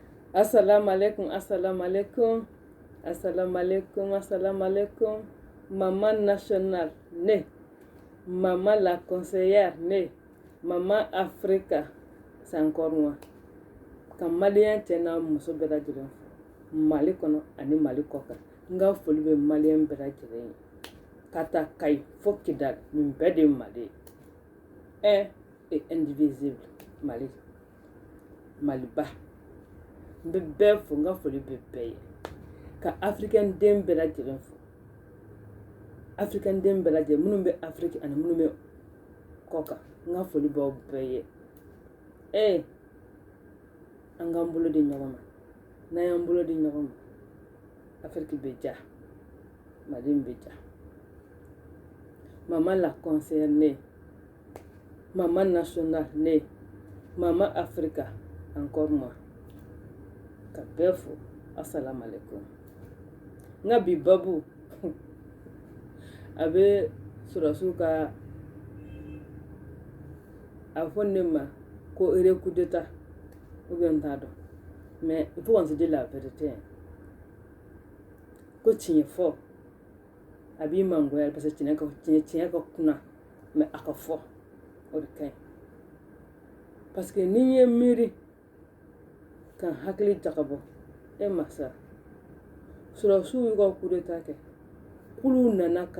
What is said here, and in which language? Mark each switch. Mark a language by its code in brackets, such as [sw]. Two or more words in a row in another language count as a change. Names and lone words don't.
[ar] السلام عليكم، السلام عليكم، السلام عليكم، السلام عليكم. [fr] Maman nationale, née. Maman la conseillère, née. Maman Africa, c'est encore moi. [bm] Quand Malien tient muso bɛɛ lajɛlen fo Mali kɔnɔ ani Mali kɔkan n ka foli bɛ Malien bɛɛ lajɛlen ye ka taa Kayi fo Kidali nin bɛɛ de ye Mali [fr] un et indivisible [bm] Mali Maliba n bɛ bɛɛ fo n ka foli bɛ bɛɛ ye ka africain den bɛɛ lajɛlen fo africain den bɛɛ lajɛlen minnu bɛ Afrique ani minnu bɛ kɔkan n ka foli b'aw bɛɛ ye an k'an bolo di ɲɔgɔn ma n'an y'an bolo di ɲɔgɔn ma Afrique bɛ diya Mali bɛ diya [fr] maman la conseillère née maman nationale née maman Africa encore moi [bm] ka bɛɛ fo [ar] السلام عليكم [bm] n ka bi babu a bɛ sɔrɔsiw ka a fɔ ne ma ko [fr] coup d'état ou bien [bm] t'a dɔn [fr] mais il faut qu'on se dise la vérité [bm] ko tiɲɛ fɔ a b'i mangoya [fr] parce que [bm] tiɲɛ ka kunna mais a ka fɔ o de ka ɲi [fr] parce que [bm] ni ye miiri kan hakili jagabɔ masa sɔrɔsiw y'u ka [fr] coup d'état [bm] kɛ k'olu nana ka